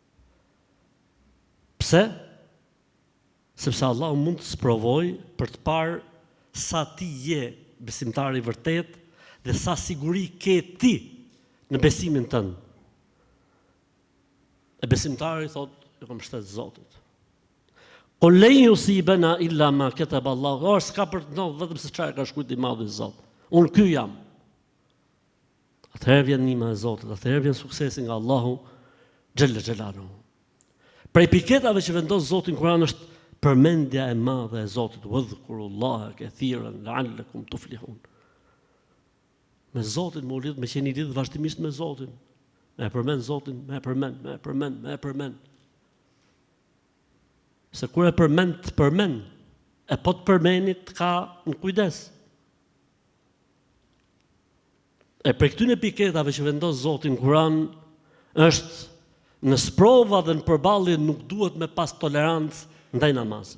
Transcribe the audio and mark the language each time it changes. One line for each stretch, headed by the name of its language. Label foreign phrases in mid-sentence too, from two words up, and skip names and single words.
Albanian: Pse? Sepse Allahu mund të sprovoj për të parë sa ti je besimtar i vërtet dhe sa siguri ke ti në besimin tënd. E besimtari thotë, e kam mbështet Zotit.
Arabic: قل لن يصيبنا إلا ما كتب الله.
Albanian: S'ka për të ndodhur vetëm se çfarë ka shkruar i madhi Zot. Unë ky jam. Atëherë vjen ndihma e Zotit, atëherë vjen suksesi nga Allahu
Arabic: جل جلاله.
Albanian: Prej piketave që vendos Zoti në Kur'an është përmendja e madhe e Zotit,
Arabic: واذكروا الله كثيرا لعلكم تفلحون.
Albanian: Me Zotin më lidh, me qenë i lidh vazhdimisht me Zotin. Me përmend Zotin, me përmend. Se kur e përmend, e po të përmendit ka në kujdes. E për këtyre piketave që vendos Zoti në Kur'an është në sprova dhe në përballje nuk duhet me pas tolerancë ndaj namazit.